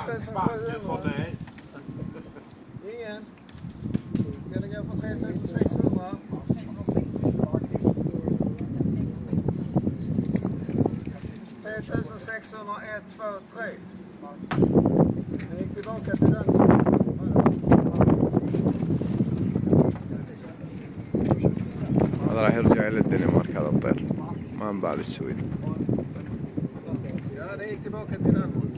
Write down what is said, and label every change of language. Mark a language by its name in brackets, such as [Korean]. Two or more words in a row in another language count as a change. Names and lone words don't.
[Swedish] Nej. 3700? Ingen? Ska det gå på 3600? 3600, 1, 2, 3. Jag gick tillbaka till den. [Arabic] هذا راح يرجع إلى الدنمارك هذا الطير ما انباع بالسويد. [Swedish] Ja, det gick tillbaka till den.